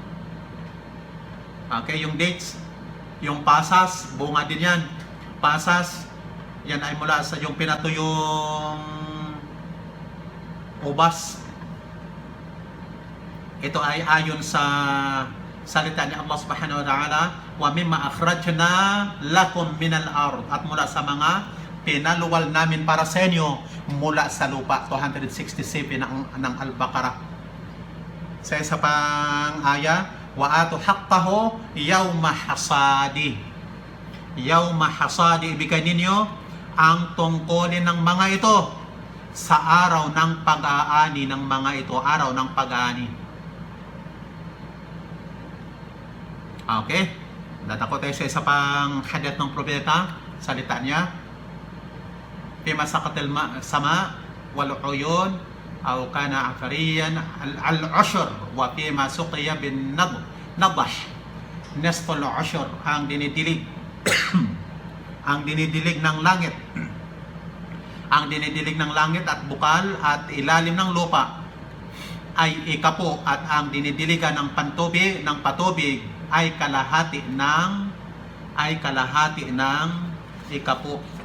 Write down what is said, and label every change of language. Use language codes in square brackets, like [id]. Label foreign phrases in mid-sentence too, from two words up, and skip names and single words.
[tl] Okay, yung dates. Yung pasas, bunga din yan. Pasas, yan ay mula sa yung pinatuyong ubas. Ito ay ayon sa salita ni Allah [ar] سبحانه وتعالى ومما أخرجنا لكم من الأرض, [tl] at mula sa mga pinaluwal namin para sa inyo mula sa lupa. 267 ng Al-Baqarah. Sa isa pang aya, [ar] وآتوا حقه يوم حصاده. يوم حصاده, [tl] ibigay ninyo ang tungkulin ng mga ito sa araw ng pag-aani ng mga ito. Araw ng pag-aani. Okay? Dadako tayo sa isa pang hadith ng propeta. Salita niya, [ar] فيما سقت السماء والعيون أو كان عثريا العشر وفيما سقي بالنضح نصف العشر, [tl] ang dinidilig ang dinidilig ng langit, ang dinidilig ng langit at bukal at ilalim ng lupa ay ikapo, at ang dinidiligan ng patubig ay kalahati ng ikapo.